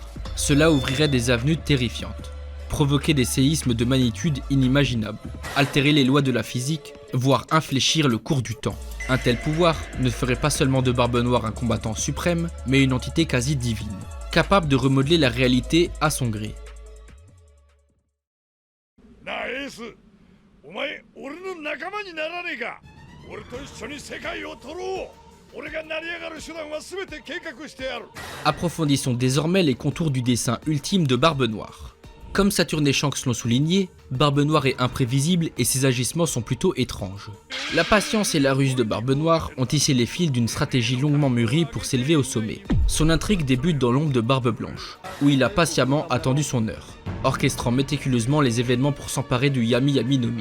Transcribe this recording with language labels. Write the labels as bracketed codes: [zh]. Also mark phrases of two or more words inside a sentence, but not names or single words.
[fr] Cela ouvrirait des avenues terrifiantes. Provoquer des séismes de magnitude inimaginable, altérer les lois de la physique, voire infléchir le cours du temps. Un tel pouvoir ne ferait pas seulement de Barbe Noire un combattant suprême, mais une entité quasi divine, capable de remodeler la réalité à son gré. [ja] なあエース、 お前俺の仲間にならねえか。俺と一緒に世界を取ろう。俺が成り上がる手段は全て計画してやる。 [fr] Approfondissons désormais les contours du dessein ultime de Barbe Noire. Comme Saturne et Shanks l'ont souligné, Barbe Noire est imprévisible et ses agissements sont plutôt étranges. La patience et la ruse de Barbe Noire ont tissé les fils d'une stratégie longuement mûrie pour s'élever au sommet. Son intrigue débute dans l'ombre de Barbe Blanche, où il a patiemment attendu son heure, orchestrant méticuleusement les événements pour s'emparer du Yami Yami no Mi.